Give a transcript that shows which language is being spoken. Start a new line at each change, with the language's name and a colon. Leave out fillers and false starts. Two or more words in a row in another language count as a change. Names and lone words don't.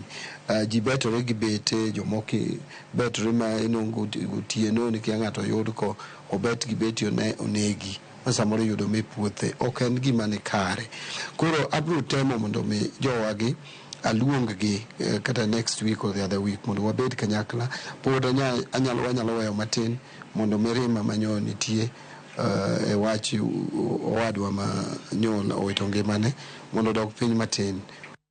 Luo (Kenya and Tanzania): Ji betore gi bete, jomoko betore ma inongo otieno ni kia ng'ato yud ko obet gi beti onegi samoro yudo me puothe. Ok en gima ni kare. Koro abro temo mondo mi jowagi aluong gi kata
English: next week or the other week
Luo (Kenya and Tanzania): mondo wabed kanyakla. Pod wanyalo weyo matin mondo mirima manyo nitie e wach owadwa ma nyol owito ngimane mondo dok piny matin.